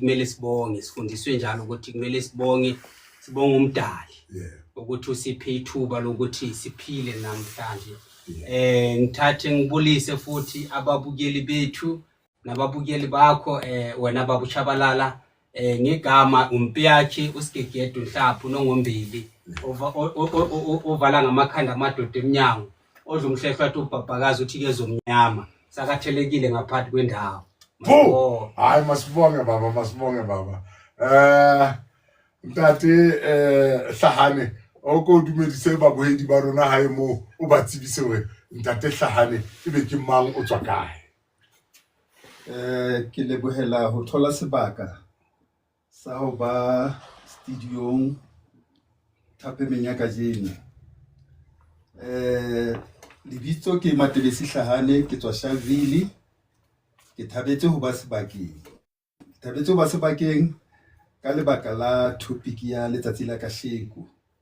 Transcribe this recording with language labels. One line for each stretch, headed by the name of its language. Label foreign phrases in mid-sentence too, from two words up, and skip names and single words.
Zulu: kumele sibonge sifundiswe njalo ukuthi kumele sibonge umdali ukuthi usiphe ithuba lokuthi siphile namhlanje ngithathe ngibulise futhi ababukeli bethu nababukeli bakho wena baba uShabalala ngegama umpiyakhe uSigegedu Nhlaphu noNgombili ovala ngamakhanda amadoda eminyango odlumhlehla ubhabhakazi uthi ke zomnyama sakathelekile ngaphathi kwendawo hayi masibonge
Southern Sotho: baba ntate Hlahane okodumedise babohedi ba rona hae mo o ba tsebise hore ntate Hlahane ebe ke mang o tswa kae ke lebohela ho thola sebaka sa ho ba studiong Thapemeng ya kajeno lebitso ke Matebesi Hlahane ke tswa Sharpeville ke thabetse ho ba sebakeng ka lebaka la topic ya letsatsi la kasheko